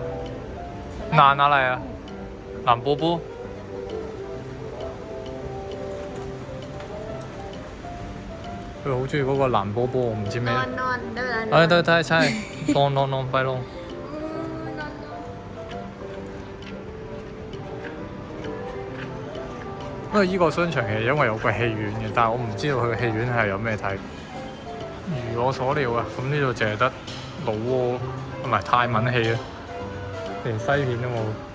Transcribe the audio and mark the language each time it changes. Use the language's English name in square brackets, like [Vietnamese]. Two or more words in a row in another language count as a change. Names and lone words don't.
[Thai] นานอะไร啊？藍波波。 [Cantonese] 佢好中意嗰個藍波波，我唔知咩。對， [Thai] ใช่ลองไปลง。 [Cantonese] 因為依個商場其實因為有個戲院嘅，但係我唔知道佢嘅戲院係有咩睇。如我所料啊，咁呢度淨係得老窩同埋泰文戲啊，連西片都冇。